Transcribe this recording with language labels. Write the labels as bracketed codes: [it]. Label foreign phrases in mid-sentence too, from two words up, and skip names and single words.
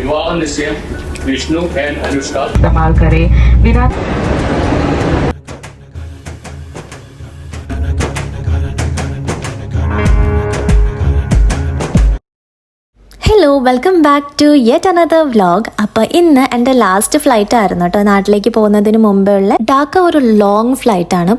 [hi] विवाह निश्चय विष्णु एंड अनुष्का कमाल करे विराट। [en] Hello welcome back to yet another vlog. [ml] അപ്പോൾ ഇന്ന് എൻ്റെ [en] last flight [ml] ആയിരുന്നു കേട്ടോ. നാട്ടിലേക്ക് പോകുന്നതിന് മുമ്പുള്ള ഡാക്ക ഒരു [en] long flight [ml] ആണ്.